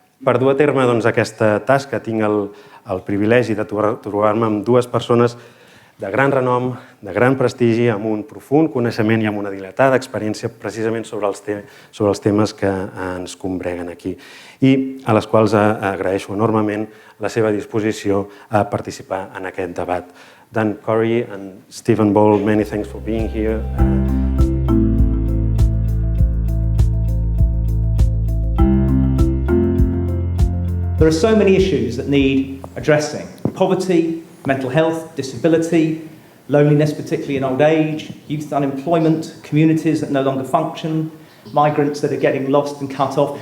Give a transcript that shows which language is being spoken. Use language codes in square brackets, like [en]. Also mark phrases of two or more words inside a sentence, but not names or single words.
[ca] Per dur a terme aquesta tasca tinc el privilegi de trobar-me amb dues persones de gran renom, de gran prestigi, amb un profund coneixement i amb una dilatada experiència precisament sobre els temes que ens combreguen aquí i a les quals agraeixo enormement la seva disposició a participar en aquest debat. [en] Dan Corry and Stephen Ball, many thanks for being here. There are so many issues that need addressing. Poverty, mental health, disability, loneliness, particularly in old age, youth unemployment, communities that no longer function, migrants that are getting lost and cut off.